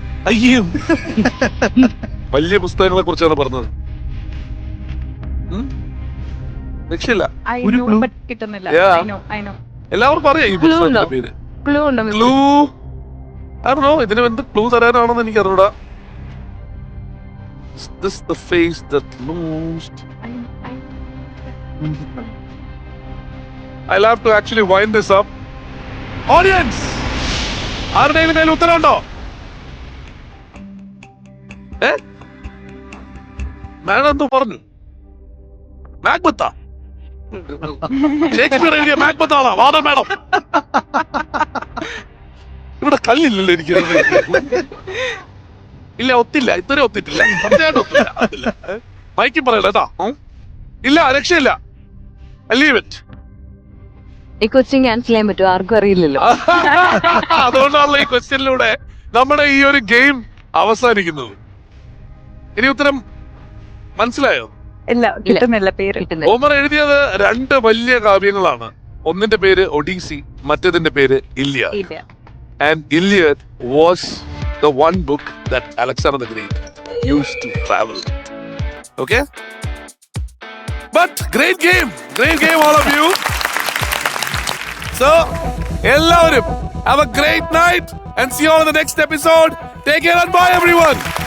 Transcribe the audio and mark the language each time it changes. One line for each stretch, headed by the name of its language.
Malayalam: അയ്യോ, വലിയ പുസ്തകങ്ങളെ കുറിച്ചാണ് പറഞ്ഞത്. രക്ഷയില്ല. കിട്ടുന്നില്ല. എല്ലാവർക്കും അറിയാം ഈ പുസ്തകത്തിന്റെ പേര്. ക്ലൂ ഉണ്ടോ? ക്ലൂ അറിയോ? ഇതിന് എന്ത് ക്ലൂ തരാനാണെന്ന് എനിക്ക് അറിഞ്ഞൂടാ.
English: This the face that most I'll have to actually wind this up.
Malayalam: Audience, ആരുടെയും കയ്യിൽ ഉത്തരവുണ്ടോ? മാഡം എന്തോ പറഞ്ഞു? മാക്ബത്താ? ഷേക്സ്പിയർ എഴുതിയ മാക്ബത്താണോ? വാദം മാഡം. ഇവിടെ കല്ലില്ലല്ലോ എനിക്ക്. ഇല്ല, ഒത്തില്ല, ഇത്രയും ഒത്തിട്ടില്ല. സത്യമായിട്ട് ഒത്തില്ല. മൈക്കും പറയണ്ട കേട്ടോ. ഇല്ല, രക്ഷയില്ല. ഈ ക്വസ്റ്റ്യൻ ക്യാൻസൽ ചെയ്യാൻ പറ്റുമോ? ആർക്കും അറിയില്ലല്ലോ. അതുകൊണ്ടാണല്ലോ ഈ ക്വസ്റ്റ്യനിലൂടെ നമ്മുടെ ഈ ഒരു ഗെയിം അവസാനിക്കുന്നത്. ഇനി ഉത്തരം മനസ്സിലായോ? ഇല്ല, കിട്ടുന്നില്ല പേര്. ഓമർ എഴുതിയത് 2 വലിയ കാവ്യങ്ങളാണ്. ഒന്നിന്റെ പേര് ഒഡീസി, മറ്റേതിന്റെ പേര് ഇല്ലിയാഡ്. ഇല്ല.
English: And Iliad was the one book that Alexander the Great used to travel. Okay? But great game all of you. So, എല്ലാവരും have a great night and see you all in the next episode. Take care and bye everyone.